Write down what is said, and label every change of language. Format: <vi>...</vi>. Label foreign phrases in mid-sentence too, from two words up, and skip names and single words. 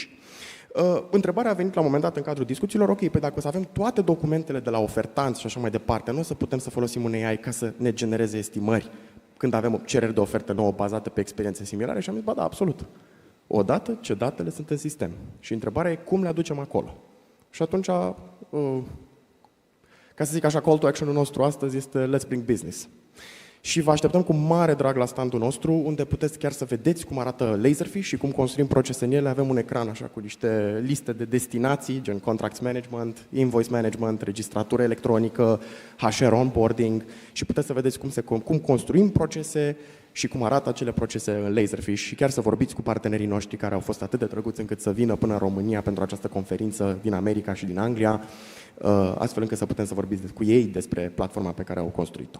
<ro>Întrebarea a venit la un moment dat în cadrul discuțiilor, ok, păi dacă o să avem toate documentele de la ofertanți și așa mai departe, nu o să putem să folosim un AI ca să ne genereze estimări când avem cereri de ofertă nouă bazate pe experiențe similare? Și am zis, ba da, absolut. Odată ce datele sunt în sistem. Și întrebarea e cum le aducem acolo. Și atunci, ca să zic așa,</ro> <en>call to action-</en> <ro>ul nostru astăzi este</ro> <en>Let's Bring Business.</en> <ro>Și vă așteptăm cu mare drag la standul nostru, unde puteți chiar să vedeți cum arată Laserfish și cum construim procese în ele. Avem un ecran așa cu niște liste de destinații, gen</ro> <en>contracts management, invoice management,</en> <ro>registratură electronică,</ro> <en>HR onboarding</en> <ro>și puteți să vedeți cum construim procese și cum arată acele procese în Laserfish și chiar să vorbiți cu partenerii noștri care au fost atât de drăguți încât să vină până în România pentru această conferință din America și din Anglia, astfel încât să putem să vorbiți cu ei despre platforma pe care au construit-o.</ro>